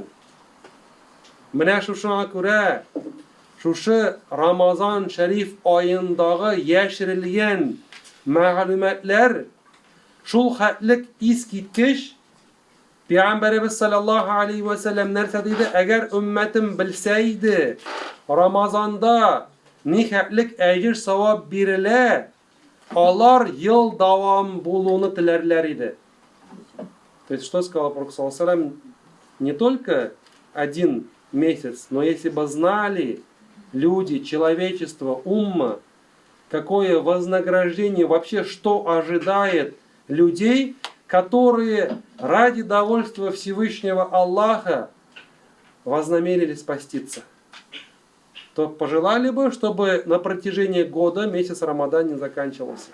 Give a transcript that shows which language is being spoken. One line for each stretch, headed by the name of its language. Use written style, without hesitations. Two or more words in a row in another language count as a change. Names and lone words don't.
Tatar: Менә шушыңа күрә, шушы Рамазан шәриф айындагы яшерелгән мәгълүматлар шул хәтлек искиткеч. Пәйгамбәрбез
Arabic: صلى الله عليه وسلم
Tatar: нәрсә диде? Әгәр уммәтем белсә иде, Рамазанда ни хәтлек әҗр савап бирелә, алар ел давам булуны теләрләр иде.
Russian: То есть, что сказал пророк
Arabic: صلى الله عليه وسلم?
Russian: Не только один месяц, но если бы знали люди, человечество, умма, какое вознаграждение, вообще что ожидает людей, которые ради довольства Всевышнего Аллаха вознамерились поститься, то пожелали бы, чтобы на протяжении года месяц Рамадан не заканчивался.